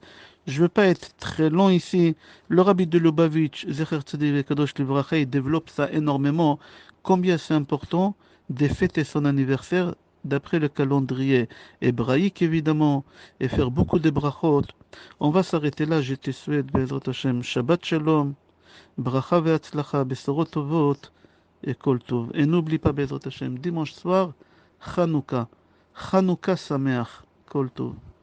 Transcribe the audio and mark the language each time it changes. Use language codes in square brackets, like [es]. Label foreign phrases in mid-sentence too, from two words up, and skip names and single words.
[fr] Je ne veux pas être très long ici. Le rabbi de Lubavitch, [he] זכר צדיק וקדוש לברכה, [fr] il développe ça énormément. Combien c'est important de fêter son anniversaire d'après le calendrier hébraïque, évidemment, et faire beaucoup de brachot. On va s'arrêter là. Je te souhaite, [he] בעזרת השם, שבת שלום, ברכה והצלחה, בשורות טובות, et כל טוב. [fr] Et n'oublie pas, [he] בעזרת השם, [fr] dimanche soir, Chanukah. [he] חנוכה שמח. כל טוב.